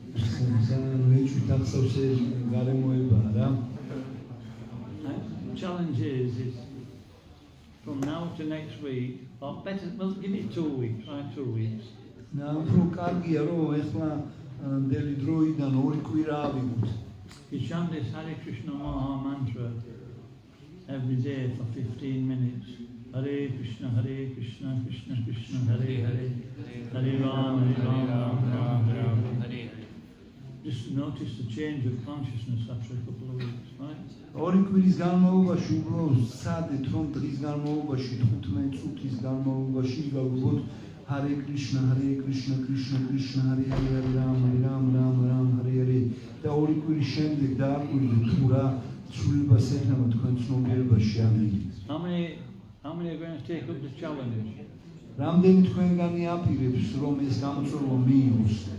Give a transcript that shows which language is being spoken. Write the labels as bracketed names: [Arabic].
[Georgian] ეჭვით ახსოვს ეს გარემოებაა რა. [English] The challenge is from now to next week, or better, well, give it 2 weeks, right? 2 weeks. [Georgian] უფრო კარგია რომ ეხლა დელი დროიდან 2 კვირა ავიღოთ. [English] You chant this Hare Krishna Maha Mantra every day for 15 minutes. [Sanskrit] Hare Krishna, Krishna Krishna, Hare Hare, Hare Ram, Ram Ram, Hare Hare. [English] Just notice the change of consciousness after a couple of weeks, right? [Georgian] 2 კვირის განმავლობაში უბრალოდ სცადეთ, რომ დღის განმავლობაში 15 წუთის განმავლობაში გავუგოთ Hare Krishna, Krishna Krishna, Hare Hare, Ram Ram, Hare Hare. და 2 კვირის შემდეგ დააკვირდით თუ რა ცვლილებას ექნება თქვენ ცნობიერებაში ამით. [English] How many are going to take up the challenge? [Georgian] რამდენი თქვენგანი აპირებს რომ ეს გამოწვევა მიიღოს?